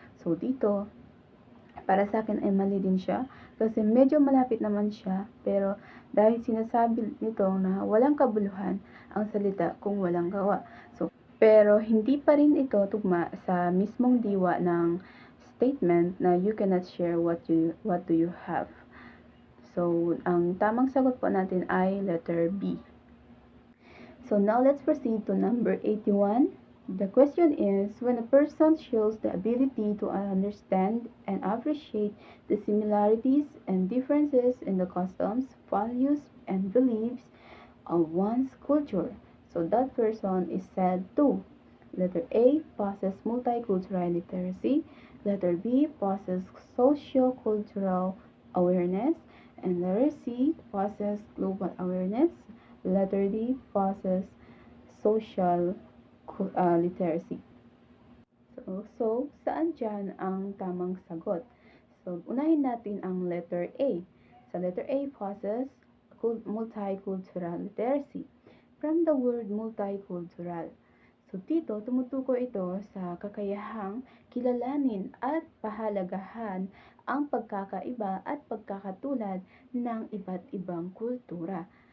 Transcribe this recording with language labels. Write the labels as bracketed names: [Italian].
[Filipino] So, dito, para sa akin ay mali din siya kasi medyo malapit naman siya, pero dahil sinasabi nito na walang kabuluhan ang salita kung walang gawa. So, pero hindi pa rin ito tugma sa mismong diwa ng statement na [English] you cannot share what do you have. [Filipino] So, ang tamang sagot po natin ay letter B. [English] So, now let's proceed to number 81. The question is, when a person shows the ability to understand and appreciate the similarities and differences in the customs, values, and beliefs of one's culture, so that person is said to: letter A, possess multicultural literacy, letter B, possess socio-cultural awareness, and letter C, possess global awareness, letter D, possess social literacy. [Filipino] So, saan dyan ang tamang sagot? So, unahin natin ang letter A. [English] Sa letter A, possess multicultural literacy. From the word multicultural. [Filipino] So, dito, tumutukoy ito sa kakayahang kilalanin at pahalagahan ang pagkakaiba at pagkakatulad ng iba't ibang kultura.